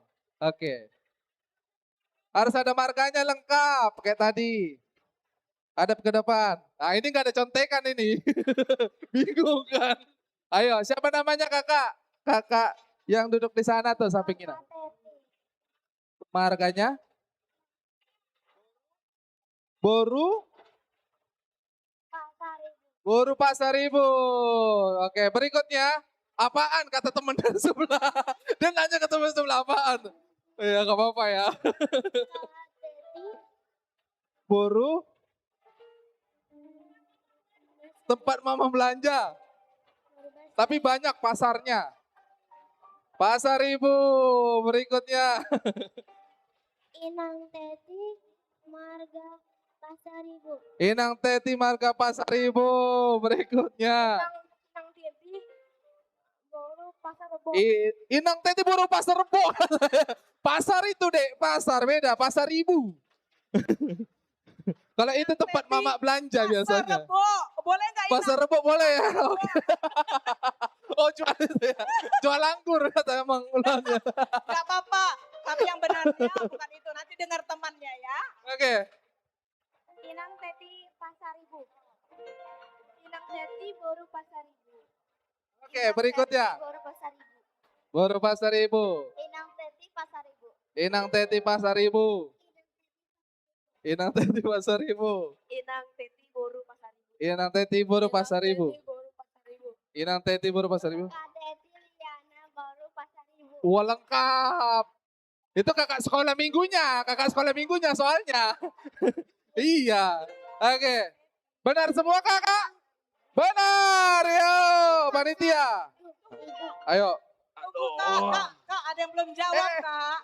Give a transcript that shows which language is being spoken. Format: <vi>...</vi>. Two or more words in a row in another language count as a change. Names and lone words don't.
<id>Oke. Harus ada markanya lengkap, kayak tadi. Hadap ke depan. Nah ini gak ada contekan ini. Bingung kan? Ayo, siapa namanya kakak? Kakak yang duduk di sana tuh samping Inang. marganya? Boru? Boru Pasaribu. Oke, berikutnya. Apaan kata teman dari sebelah? Dia nanya ke teman sebelah apaan? Ya gak apa-apa ya. Boru? Tempat mama belanja. Tapi banyak pasarnya. Pasaribu berikutnya. Inang Teti Marga Pasaribu. Inang Teti Marga Pasaribu berikutnya. Inang Teti Boru Pasar Rebo. Inang Teti Boru Pasar Rebo. Pasar itu dek, pasar beda, pasar ibu. Kalau itu tempat mama belanja biasanya. Rebo, boleh nggak Inang? Pasar Rebo boleh ya. Oke. Oh jual itu ya. Jual anggur kata emang ulangnya. Gak apa-apa, tapi yang benarnya bukan itu. Nanti dengar temannya ya. Oke. Inang Teti Pasaribu. Inang Teti Boru Pasaribu. Oke, berikutnya. Boru Pasaribu. Boru Pasaribu. Inang Teti Pasaribu. Inang Teti Pasaribu. Inang Teti Pasaribu. Inang Teti Boru Pasaribu. Inang Teti Boru Pasaribu. Inang Teti Boru Pasaribu. Teti Liana Boru Pasaribu. Wah lengkap. Itu kakak sekolah minggunya. Kakak sekolah minggunya soalnya. Iya. Oke. Benar semua kakak? Benar. Yo panitia. Ayo. Tunggu kak, ada yang belum jawab kak.</id>